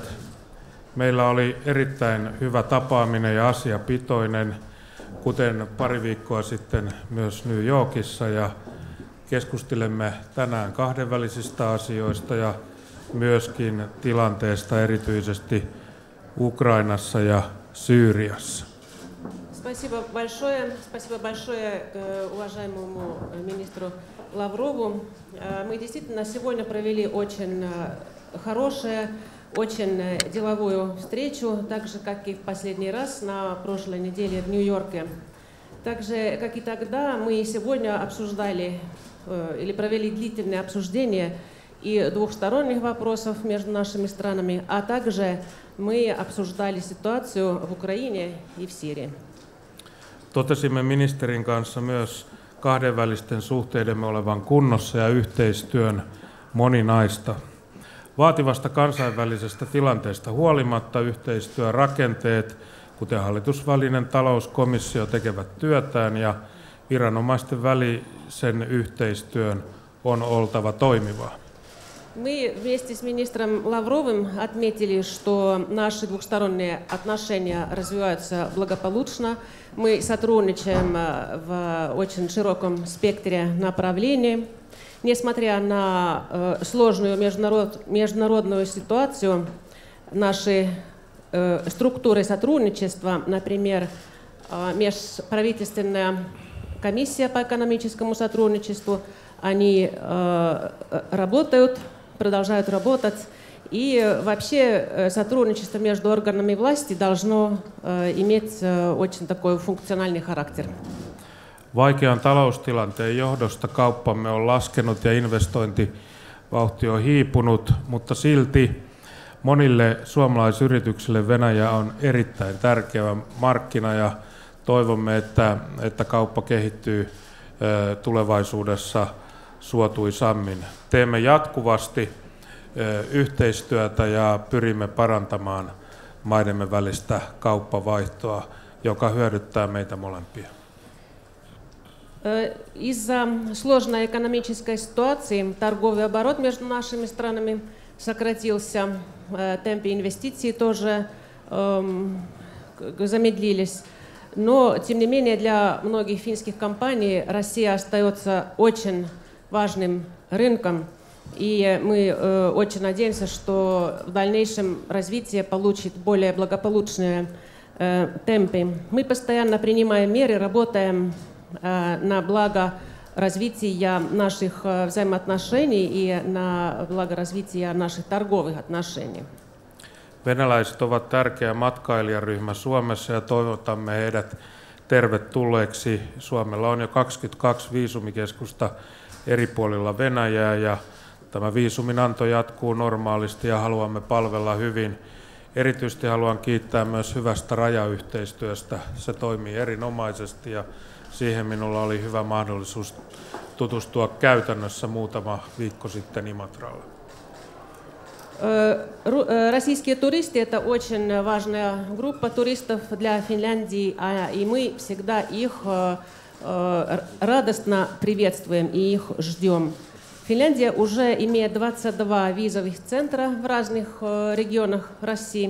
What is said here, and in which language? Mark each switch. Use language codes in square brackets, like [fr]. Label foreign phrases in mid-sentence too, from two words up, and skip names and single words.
[fi] Meillä oli erittäin hyvä tapaaminen ja asiapitoinen, kuten pari viikkoa sitten myös New Yorkissa, ja keskustelemme tänään kahdenvälisistä asioista ja myöskin tilanteesta erityisesti Ukrainassa ja Syyriassa. [ru] Спасибо большое уважаемому министру Лаврову. Мы действительно сегодня провели очень хорошую, очень деловую встречу, так же, как и в последний раз на прошлой неделе в Нью-Йорке. Так же, как и тогда, мы сегодня обсуждали или провели длительное обсуждение и двухсторонних вопросов между нашими странами, а также мы обсуждали ситуацию в Украине и в Сирии. [fi] Totesimme ministerin kanssa myös kahdenvälisten suhteidemme olevan kunnossa ja yhteistyön moninaista. Vaativasta kansainvälisestä tilanteesta huolimatta yhteistyörakenteet, kuten hallitusvälinen talouskomissio, tekevät työtään ja viranomaisten välisen yhteistyön on oltava toimivaa. [ru] Мы вместе с министром Лавровым отметили, что наши двухсторонние отношения развиваются благополучно. Мы сотрудничаем в очень широком спектре направлений. Несмотря на сложную международную ситуацию, наши структуры сотрудничества, например, межправительственная комиссия по экономическому сотрудничеству, они работают, продолжают работать, и вообще сотрудничество между органами власти должно иметь очень такой функциональный характер. [fi] Vaikean taloustilanteen johdosta kauppamme on laskenut ja investointivauhti on hiipunut, mutta silti monille suomalaisyrityksille Venäjä on erittäin tärkeä markkina ja toivomme, että kauppa kehittyy tulevaisuudessa suotuisammin. Teemme jatkuvasti yhteistyötä ja pyrimme parantamaan maidemme välistä kauppavaihtoa, joka hyödyttää meitä molempia. [ru] Из-за сложной экономической ситуации торговый оборот между нашими странами сократился, темпы инвестиций тоже замедлились. Но, тем не менее, для многих финских компаний Россия остается очень важным рынком, и мы очень надеемся, что в дальнейшем развитие получит более благополучные темпы. Мы постоянно принимаем меры, работаем на благо развития наших взаимоотношений и на благо развития наших торговых отношений. [fi] Venäläiset ovat tärkeä matkailijaryhmä Suomessa ja toivotamme heidät tervetulleeksi. Suomella on jo 22 viisumikeskusta eri puolilla Venäjää ja tämä viisuminanto jatkuu normaalisti ja haluamme palvella hyvin. Erityisesti haluan kiittää myös hyvästä rajayhteistyöstä. Se toimii erinomaisesti ja siihen minulla oli hyvä mahdollisuus tutustua käytännössä muutama viikko sitten Imatralla. [ru] Российские туристы – это очень важная группа туристов для Финляндии, и мы всегда их радостно приветствуем и их ждем. Финляндия уже имеет 22 визовых центра в разных регионах России.